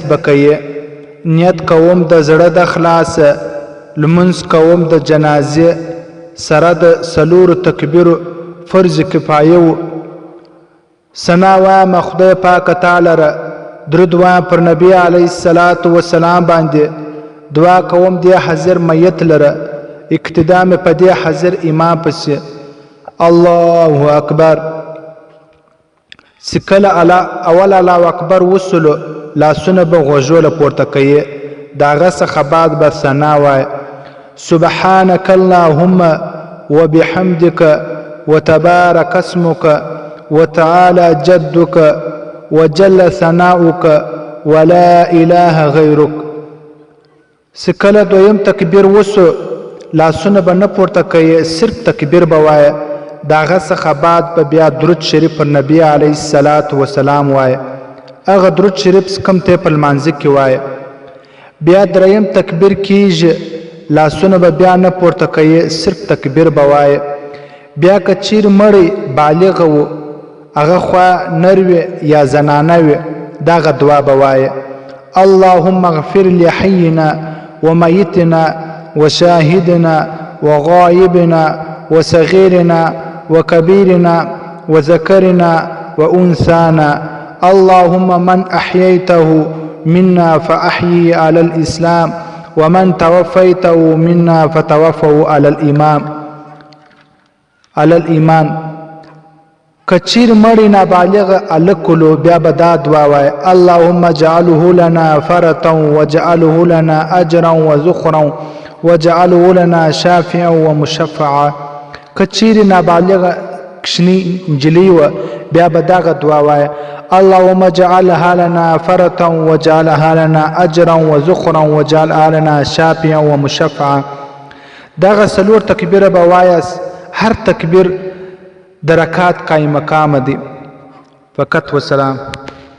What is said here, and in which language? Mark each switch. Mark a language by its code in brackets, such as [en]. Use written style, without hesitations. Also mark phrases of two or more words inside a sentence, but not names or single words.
[ps] به کوي، نیت کوم د زړه د خلاصه لمونځ کوم د جنازې سره د څلورو تکبیرو فرض کفایه و، ثنا وایم خدای پاک تعالی را، درود وایم پر نبی [ar] علیه الصلاة والسلام [ps] باندې، دعا کوم دی حاضر میت لره، اقتدا مې په دې حاضر امام پسې، [ar] الله اکبر. [ps] چې کله اول [ar] الله اکبر [ps] وسلو لاسونه به غوږو پورته کوي، د هغه څخه بعد به ثنا وایي [ar] سبحانک اللهم وبحمدک وتبارک اسمک وتعالى جدك وجل ثناؤك ولا اله غیرک. [ps] سکله دویم تکبیر وسو لاسونه به نه پورته کوي، صرف تکبیر به وایه، د هغه څخه بعد به بیا درود شریف پر نبی [ar] علیه الصلاة والسلام [ps] وایه، هغه درود شریف کوم ته په لمانځه کې وایه. بیا دریم تکبیر کیږي، لاسونه به بیا نه پورته کوي، صرف تکبیر به وایه. بیا که چیر مړی بالغ و هغه خوا نروي یا زنانه وي، دغه دعا به وایه [ar] اللهم اغفر لحینا ومیتنا وشاهدنا وغائبنا وصغيرنا وكبيرنا وذكرنا وأنثانا، اللهم من أحييته منا فأحيي على الإسلام ومن توفيته منا فتوفه على الإيمان. [ps] کچیر مړی نابالغ الکلو بیا به دا دعا وای [ar] اللهم اجعله لنا فرطا واجعله لنا اجرا وذخرا واجعله لنا شافعا ومشفعا. [ps] کچیر نابالغ کشنی انجلی و بیا به دغه دعا وای [ar] اللهم اجعلها لنا فرطا واجعلها لنا اجرا وذخرا واجعلها لنا شافعا ومشفعا. [ps] دغه څلور تکبیر به وایاست، هر تکبیر درکات قائم مقام دی. [ar] فقط وسلام.